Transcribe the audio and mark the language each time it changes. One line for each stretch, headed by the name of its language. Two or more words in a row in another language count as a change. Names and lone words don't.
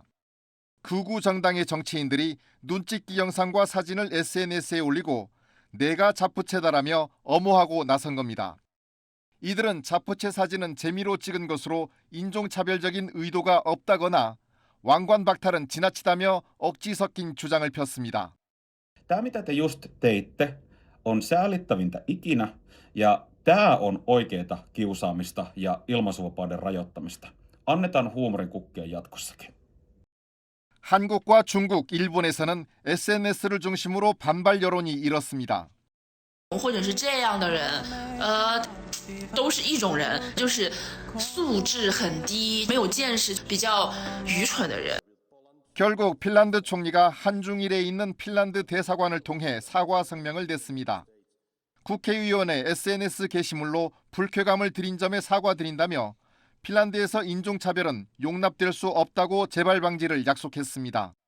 Korean: 극우 정당의 정치인들이 눈찍기 영상과 사진을 SNS에 올리고 내가 자프체다라며 엄호하고 나선 겁니다. 이들은 자프체 사진은 재미로 찍은 것으로 인종차별적인 의도가 없다거나 왕관 박탈은 지나치다며 억지 섞인 주장을 폈습니다.
Finnish: Tämä mitä te just teitte on säälittävintä ikinä ja tämä on oikeaa kiusaamista ja ilmaisuvapauden rajoittamista. Annetaan huumorin kukkia jatkossakin.
Korean: 한국과 중국, 일본에서는 SNS를 중심으로 반발 여론이 일었습니다.
Chinese: 或者是这样的人，都是一种人，就是素质很低、没有见识、比较愚蠢的人。
Korean: 결국 핀란드 총리가 한중일에 있는 핀란드 대사관을 통해 사과 성명을 냈습니다. 국회의원의 SNS 게시물로 불쾌감을 드린 점에 사과드린다며 핀란드에서 인종차별은 용납될 수 없다고 재발 방지를 약속했습니다.